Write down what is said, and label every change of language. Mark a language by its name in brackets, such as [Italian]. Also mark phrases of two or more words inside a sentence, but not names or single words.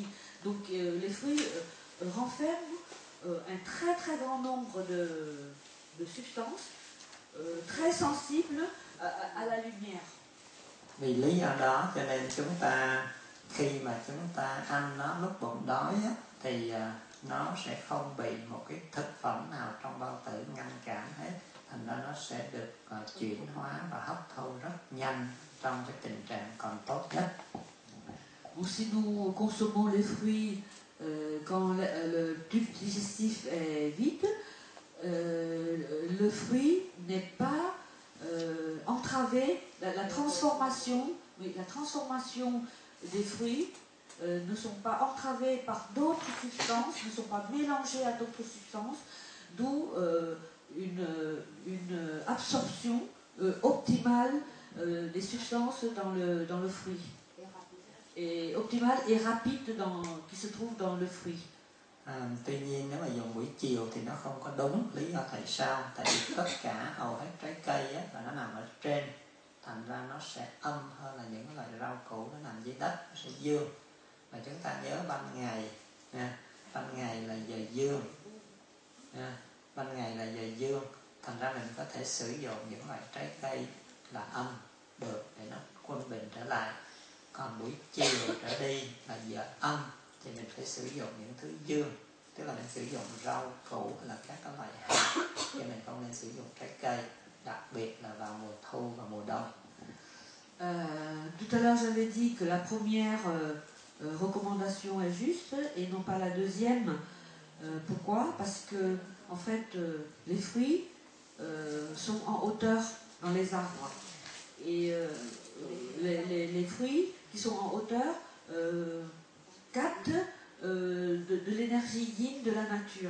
[French] Donc les fruits renferment un très très grand nombre de substances très sensibles à la lumière. [Vietnamese] Vì lý do đó cho nên chúng ta khi mà chúng ta ăn nó lúc bụng đói á, thì nó sẽ không bị một cái thực phẩm nào trong bao tử ngăn cản hết, thành ra nó sẽ được chuyển hóa và hấp thu rất nhanh trong cái tình trạng còn tốt nhất. [French] Si nous consommons les fruits quand le tube digestif est vide, le fruit n'est pas entravé, la transformation des fruits ne sont pas entravés par d'autres substances, ne sont pas mélangés à d'autres substances, d'où une absorption optimale des substances dans le fruit. Et optimale et rapide qui se trouve dans le fruit. [Vietnamese] Tuy nhiên nếu mà dùng buổi chiều thì nó không có đúng. Lý do tại sao? Tại vì tất cả hầu hết trái cây á, là nó nằm ở trên, thành ra nó sẽ âm hơn là những loại rau củ nó nằm dưới đất, nó sẽ dương. Và chúng ta nhớ ban ngày là giờ dương, ban ngày là giờ dương, thành ra mình có thể sử dụng những loại trái cây là âm được để nó quân bình trở lại. Còn buổi chiều trở đi là giờ âm thì mình phải sử dụng những thứ dương, tức là mình sử dụng rau củ hay là các cái loại hạt, chứ mình không nên sử dụng trái cây, đặc biệt là vào mùa thu và mùa đông. [French] Tout à l'heure j'avais dit que la première recommandation est juste et non pas la deuxième. Pourquoi? Parce que, en fait, les fruits sont en hauteur dans les arbres. Et les fruits qui sont en hauteur captent de l'énergie yin de la nature.